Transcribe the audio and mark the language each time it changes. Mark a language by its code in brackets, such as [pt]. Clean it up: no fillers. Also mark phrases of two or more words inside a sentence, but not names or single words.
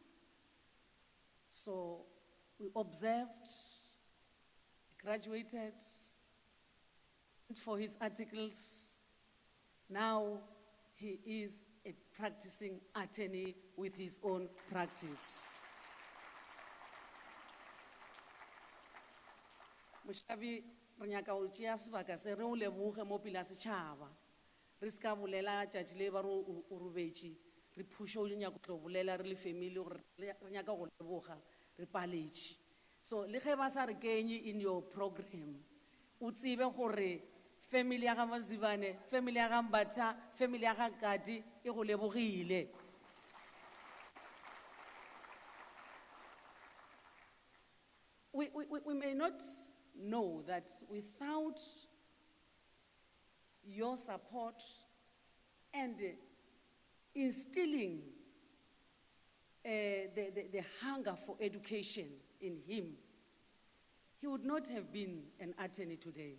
[en] So we observed, graduated for his articles. Now he is a practicing attorney with his own practice. [nso] Mošabi re nyaka go tšea sebaka se re o leboge mo pele setšhaba re se ka bolela tšatši le ba re o robetše re phuša o nyaka go tlo bolela re le family gore re nyaka go leboga re paletše. So le ge ba sa re kenye [en] in your program [nso] o tsebe gore family ya ga Mazibane, family ya ga Mbatha, family ya ga Gardee e go lebogile. [en] we may not know that without your support and instilling the hunger for education in him, he would not have been an attorney today.